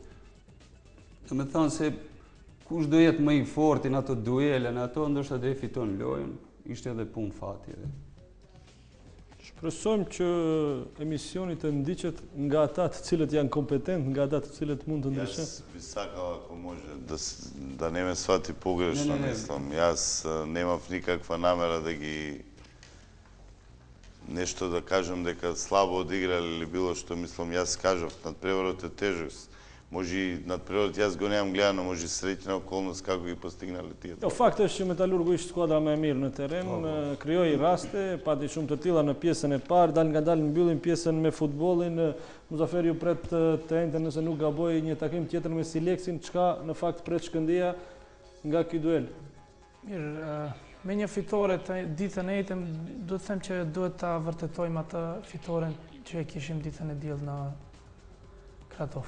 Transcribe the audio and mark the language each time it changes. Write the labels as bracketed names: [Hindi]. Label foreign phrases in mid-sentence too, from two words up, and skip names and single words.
[Albanian] Do të thonë se kush do jetë më I fortë në ato duele, në ato ndoshta do e fiton lojën, ishte edhe punë fati. Shpresojmë që emisioni të ndiqet nga ata të cilët janë kompetent, nga ata të cilët mund të ndryshojnë. [Macedonian] Јас би сакал ако може да не ме свати погрешно, мислам. Јас немав никаква намера да ги нешто да кажам дека слабо одиграли или било што, мислам, јас кажав, надпреварот е тежок. Може и надпреварот јас го немам гледано, може и среќна околност како ги постигнале тие. [Albanian] Fakti është që Metalurgu ishte skuadra më e mirë në terren, krijoi raste, pati shumë të tilla në pjesën e parë, dal ngadalë mbyllin pjesën me futbollin. Muzaferi u pret të ente nëse nuk gaboj një takim tjetër me Sileksin, çka në fakt pret Shkëndija nga ky duel. Mirë, me një fitore të ditën e njëjtën, duhet të them që duhet ta vërtetojmë atë fitoren që e kishim ditën e diell në Kratov.